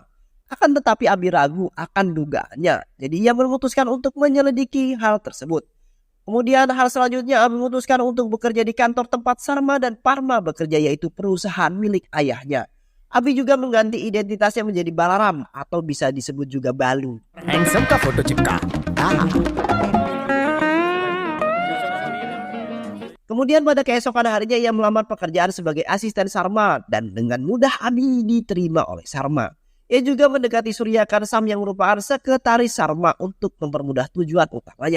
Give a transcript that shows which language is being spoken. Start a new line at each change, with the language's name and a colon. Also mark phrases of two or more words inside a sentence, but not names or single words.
Indonesian: Akan tetapi Abi ragu akan dugaannya. Jadi ia memutuskan untuk menyelidiki hal tersebut. Kemudian hal selanjutnya Abi memutuskan untuk bekerja di kantor tempat Sarma dan Parma bekerja yaitu perusahaan milik ayahnya. Abi juga mengganti identitasnya menjadi Balaram atau bisa disebut juga Balu.
Hindi: हैंडसम का फोटो चिपका.
Indonesian: Kemudian pada keesokan harinya ia melamar pekerjaan sebagai asisten Sarma dan dengan mudah Abi diterima oleh Sarma. Ia juga mendekati Surya Kansam yang merupakan sekretaris Sarma untuk mempermudah tujuan utamanya.